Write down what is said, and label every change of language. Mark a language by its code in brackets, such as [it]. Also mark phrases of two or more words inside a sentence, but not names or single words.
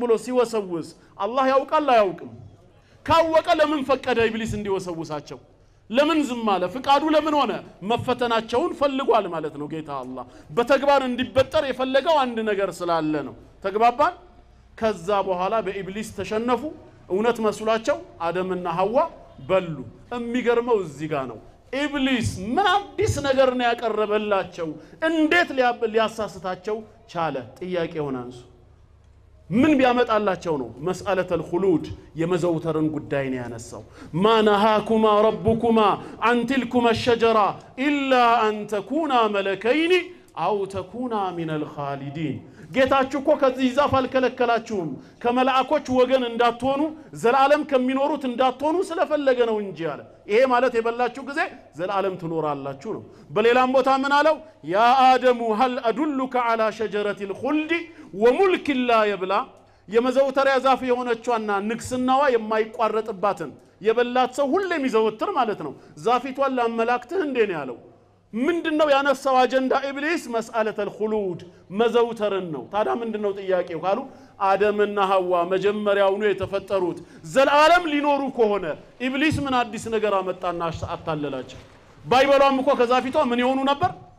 [am] ብሎ ሲወሰውስ አላህ ያውቃል አያውቅም ካወቀ ለምን ፈቀደ ኢብሊስ እንዲወሰውሳቸው ለምን ዝም አለ ፍቃዱ ለምን ሆነ መፈተናቸውን ፈልጓል ማለት ነው ጌታ አላህ በተግባር እንዲበጠር የፈለገው አንድ ነገር ስላለ ነው ተግባባን ከዛ በኋላ በኢብሊስ ተሸነፉ እውነት መስሏቸው አደምና ሐዋ በሉ የሚገርመው እዚህ ጋር ነው ኢብሊስ ምን አዲስ ነገር ነው ያቀረበላቸው እንዴት ሊያሳስታቸው ቻለ ጥያቄውን አንሱ ምን ቢያመጣላቸው ነው [ar] مسألة الخلود [am] የመዘውተርን ጉዳይ ነው ያነሳው [ar] ما نهاكما ربكما عن تلكما الشجرة إلا أن تكونا ملكين أو تكونا من الخالدين [am] ጌታችሁ እኮ ከዚህ ዛፍ አልከለከላችሁም ከመላእክቶች ወገን እንዳትሆኑ ዘላለም ከሚኖሩት እንዳትሆኑ ስለፈለገ ነው እንጂ አለ ይሄ ማለት የበላችሁ ጊዜ ዘላለም ትኖራላችሁ ነው በሌላም ቦታ ምን አለው [ar] يا آدم هل أدلك على شجرة الخلد وملك لا يبلى [am] የመዘውተሪያ ዛፍ የሆነችዋና ንግስናዋ የማይቋረጥባትን የበላት ሰው ሁሌም ይዘወትር ማለት ነው ዛፊቷን ለአመላክትህ እንዴ ነው ያለው ምንድነው ያነሳው አጀንዳ ኢብሊስ [ar] مسألة الخلود [am] መዘውተርን ነው ታዲያ ምንድነው ጥያቄው ካሉ አደምና ሐዋ መጀመሪያውኑ የተፈጠሩት ዘላለም ሊኖሩ ከሆነ ኢብሊስ ምን አዲስ ነገር አመጣና አታለላቸው ባይበላም እኮ ከዛፊቷ ምን ይሆኑ ነበር